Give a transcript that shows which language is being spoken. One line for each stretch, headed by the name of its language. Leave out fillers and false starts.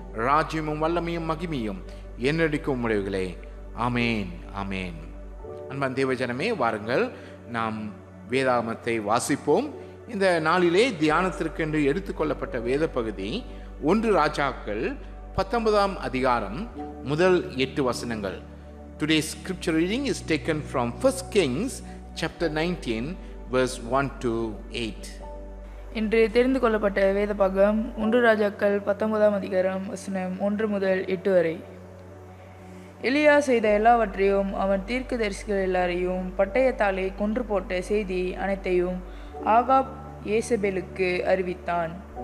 Tamil: ராஜ்யமும் வல்லமையும் மகிமையும் என்னடிக்கும் உடையவர்களே, ஆமேன், ஆமேன். அன்பான் தேவஜனமே, வாருங்கள் நாம் வேதாகமத்தை வாசிப்போம். இந்த நாளிலே தியானத்திற்கென்று எடுத்துக்கொள்ளப்பட்ட வேத பகுதி 1 ராஜாக்கள் 19ஆம் அதிகாரம் முதல் 8 வசனங்கள்.
English: Today's scripture reading is taken from 1 Kings chapter 19 verse 1 to 8.
Tamil: இன்று தெரிந்து கொள்ளப்பட்ட வேத பாகம் 1 ராஜாக்கள் 19ஆம் அதிகாரம் வசனம் 1 முதல் 8 வரை. எலியா செய்த எல்லாவற்றையும் அவன் தீர்க்கதரிசிகள் எல்லாரையும் பட்டயத்தாலே கொன்று போட்ட செய்தி அனைத்தையும் ஆகாப் ஏசபேலுக்கு அறிவித்தான்.